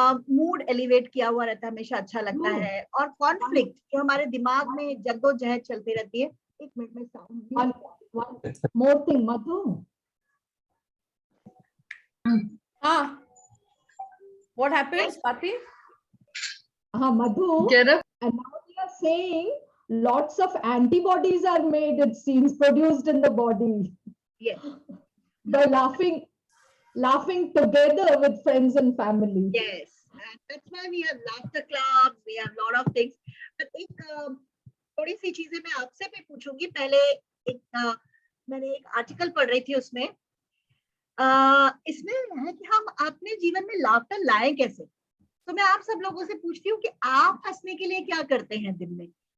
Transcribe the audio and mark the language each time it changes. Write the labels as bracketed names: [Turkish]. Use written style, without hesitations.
[Hindi] Mood elevate किया हुआ रहता है, हमेशा अच्छा लगता है। और कॉन्फ्लिक्ट जो हमारे दिमाग में जद्दोजहद चलती रहती है। एक मिनट में साउंड मोर थिंग मधु। [English] हाँ, what happens, Swati? हाँ Madhu, and now we are saying lots of antibodies are made, it seems, produced in the body. Yes. By laughing together with friends and family. Yes, and that's why we have laughter clubs, we have lot of things. [Hindi] But थोड़ी सी चीजें मैं आपसे भी पूछूंगी। पहले मैंने एक article पढ़ रही थी, उसमें इसमें है कि हम अपने जीवन में लाफ्टर लाएं कैसे। तो मैं आप सब लोगों से पूछती हूँ कि आप हंसने के लिए क्या करते हैं दिन में?